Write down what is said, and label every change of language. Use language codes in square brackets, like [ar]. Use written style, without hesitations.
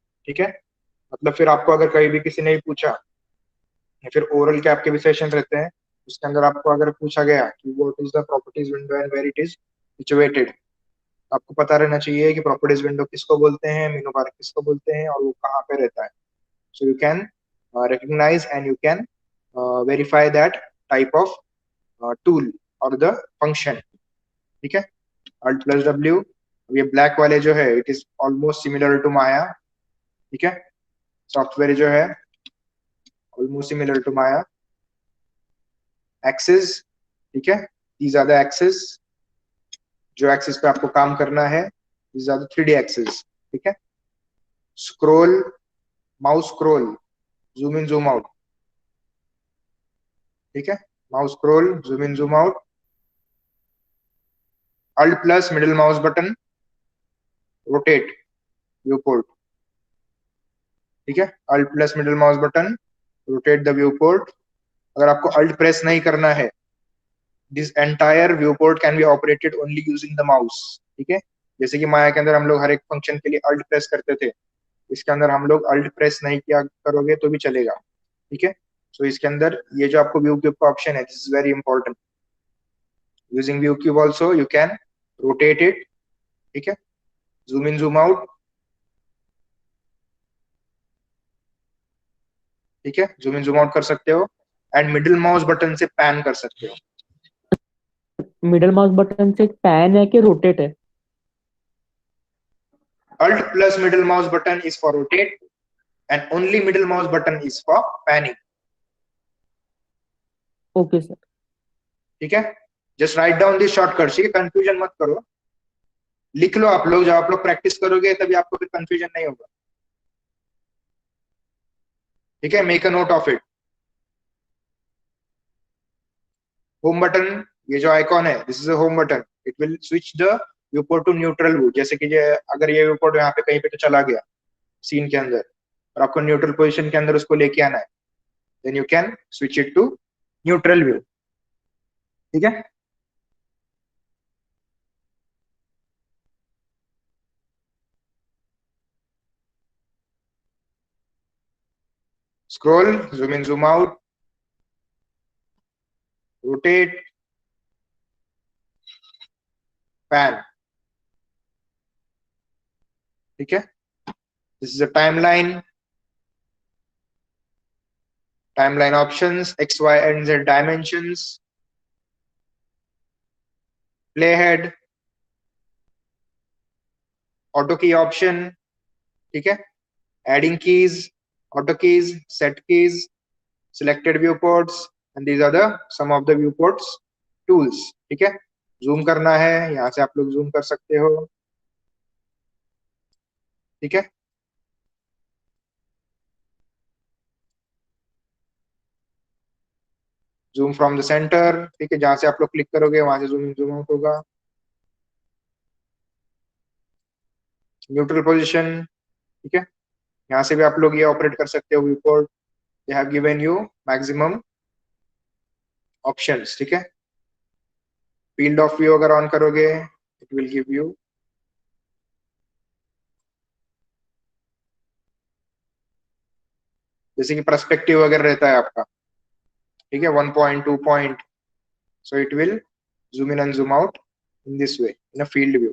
[hi] ठीक है, मतलब फिर आपको अगर कहीं भी किसी ने भी पूछा, या फिर ओरल के आपके भी सेशन रहते हैं, उसके अंदर आपको अगर पूछा गया कि [en] what is the properties window and where it is situated, [hi] आपको पता रहना चाहिए कि प्रॉपर्टीज विंडो किसको बोलते हैं, मेनू बार किसको बोलते हैं, और वो कहाँ पे रहता है. [en] So you can recognize and you can verify that type of tool or the function. [hi] ठीक है, Alt plus W. ये ब्लैक वाले जो है [en] It is almost similar to Maya. [hi] ठीक है, सॉफ्टवेयर जो है [en] Almost similar to Maya. Axis, [hi] ठीक है, [en] These are the axis. [hi] जो एक्सिस पे आपको काम करना है, [en] These are the 3D axis. [hi] ठीक है, [en] Scroll, mouse scroll, zoom in zoom out. [hi] ठीक है, [en] Mouse scroll, zoom in zoom out. Alt plus middle mouse button, rotate viewport. [hi] ठीक है, [en] Alt plus middle mouse button, rotate the viewport. [hi] अगर आपको Alt press नहीं करना है [en] This entire view port can be operated only using the mouse. [hi] ठीक है, जैसे कि माया के अंदर हम लोग हर एक फंक्शन के लिए अल्ट प्रेस करते थे, इसके अंदर हम लोग अल्ट प्रेस नहीं किया करोगे तो भी चलेगा। ठीक है, सो इसके अंदर ये जो आपको व्यू क्यूब का ऑप्शन है, [en] This is very important. Using view cube also you can rotate it. [hi] ठीक है, [en] Zoom in zoom out. [hi] ठीक है, जूम इन जूम आउट कर सकते हो एंड मिडिल माउस बटन से पैन कर सकते हो। मिडल माउस बटन से पैन है कि रोटेट है? [en] Alt plus middle mouse button is for rotate and only middle mouse button is for panning. Okay sir. [hi] ठीक है, [en] Just write down this shortcut. [hi] ठीक है, कंफ्यूजन मत करो, लिख लो आप लोग, जब आप लोग प्रैक्टिस करोगे तभी आपको फिर कंफ्यूजन नहीं होगा। ठीक है, [en] Make a note of it. Home button, [hi] ये जो आइकॉन है, [en] This is a home button. It will switch the view port to neutral view. [hi] जैसे कि अगर ये व्यू पोर्ट यहाँ पे कहीं पे तो चला गया सीन के अंदर और आपको न्यूट्रल पोजीशन के अंदर उसको लेके आना है, [en] Then you can switch it to neutral view. [hi] ठीक है, [en] scroll, zoom in, zoom out, rotate, pan. [hi] ठीक है, [en] this is a timeline options, x, y and z dimensions, playhead, auto key option. [hi] ठीक है, [en] adding keys, auto keys, set keys, selected viewports, and these are the some of the viewports tools. [hi] ठीक है, zoom करना है, यहाँ से आप लोग zoom कर सकते हो। ठीक है, [en] zoom from the center। [hi] ठीक है, जहां से आप लोग क्लिक करोगे वहां से zoom in zoom out होगा। Neutral position. ठीक है, यहाँ से भी आप लोग ये ऑपरेट कर सकते हो viewport. [en] They have given you maximum options. [hi] ठीक है, [en] field of view [hi] अगर ऑन करोगे [en] it will give you [hi] जैसे कि पर्सपेक्टिव अगर रहता है आपका, [en] ठीक है, 1 point 2 point, so it will zoom in and zoom out in this way in a field view.